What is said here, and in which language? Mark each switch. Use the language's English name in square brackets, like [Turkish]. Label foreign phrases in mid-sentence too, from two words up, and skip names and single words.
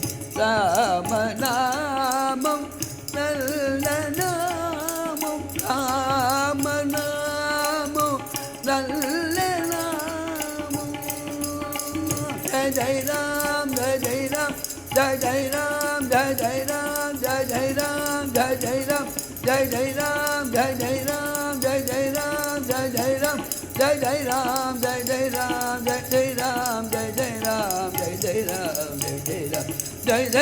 [Tamil] ராமநாமம் நல்ல நாமம் ராமநாமம் நல்ல நாமம் [Hindi] जय जय राम जय जय राम जय जय राम जय जय राम जय जय राम जय जय राम जय जय राम जय जय राम जय जय राम जय जय ராம் जय जय राम जय जय राम जय जय राम जय जय राम जय जय राम जय जय राम जय जय